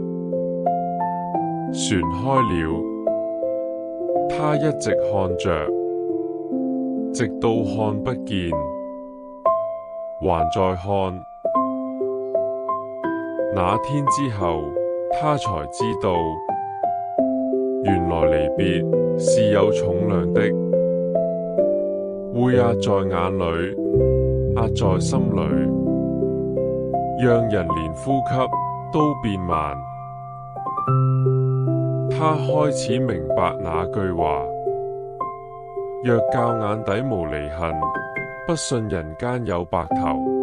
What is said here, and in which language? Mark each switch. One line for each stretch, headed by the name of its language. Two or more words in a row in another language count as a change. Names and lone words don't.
Chinese: 船開了，他一直看着，直到看不見，還在看。那天之後，他才知道，原來離別是有重量的，會壓在眼裏，壓在心裏，讓人連呼吸都變慢。他開始明白那句話：若教眼底無離恨，不信人間有白頭。